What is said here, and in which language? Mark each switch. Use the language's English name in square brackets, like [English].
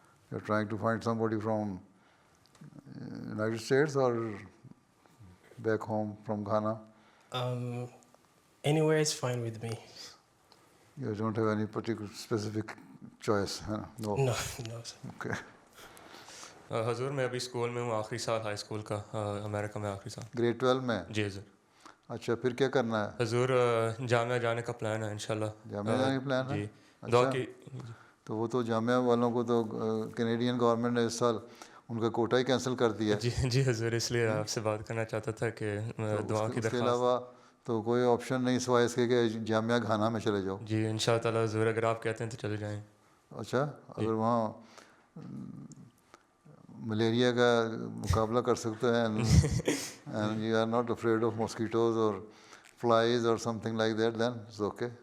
[English] You're trying to find somebody from United States or back home from Ghana? Anywhere is fine with me. You don't have any particular specific choice, huh? No. No, sir. Okay. [Urdu] حضور میں ابھی school میں ہوں، آخری سال high school کا، امریکہ میں آخری سال. گریڈ 12 میں؟ جی حضور. اچھا، پھر کیا کرنا ہے؟ حضور جامعہ جانے کا پلان ہے انشاءاللہ. جامعہ جانے کا پلان ہے؟ جی. دعا کی. تو وہ تو جامعہ والوں کو تو کینیڈین گورنمنٹ نے اس سال ان کا کوٹا ہی کینسل کر دیا. جی حضور، اس لیے آپ سے بات کرنا چاہتا تھا کہ دعا کی درخواست. اس کے علاوہ تو کوئی آپشن نہیں سوائے اس کے کہ جامعہ گھانا میں چلے جاؤ. جی انشاءاللہ تعالیٰ حضور، اگر آپ کہتے ہیں تو چلے جائیں. اچھا، اگر وہاں ملیریا کا مقابلہ کر سکتے ہیں [English] and you are not afraid of mosquitoes or flies or something like that, then it's okay.